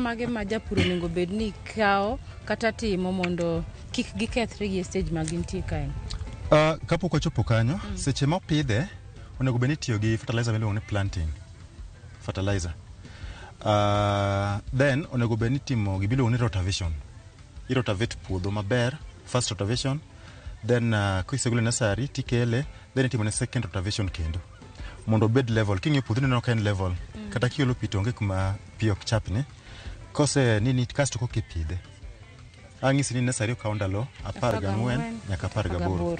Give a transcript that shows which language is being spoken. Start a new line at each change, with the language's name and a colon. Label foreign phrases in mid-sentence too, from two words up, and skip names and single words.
Luo (Kenya and Tanzania): mage ma japur onego bed ni kao kata timo mondo kik gikethre gi stage ma gintie kae? Kapok ochopo kanyo, seche ma opidhe onego bed ni tiyo gi fertilizer miluongo ni
English: planting fertilizer.
Luo (Kenya and Tanzania): Then onego bed ni timo gimiluongo ni rotation. Irotavate puodho maber,
English: first rotation,
Luo (Kenya and Tanzania): then kisegole nursery tikele, then itimo ne
English: second rotation
Luo (Kenya and Tanzania): kendo. Mondo bed level, king'iyo puodho neno ka en level. Kata kiolo pi to onge kuma pi ok chapni. Kose nini kasto kokipidhe. Ang'isi ni nursery okawo ndalo 14 nyaka 18.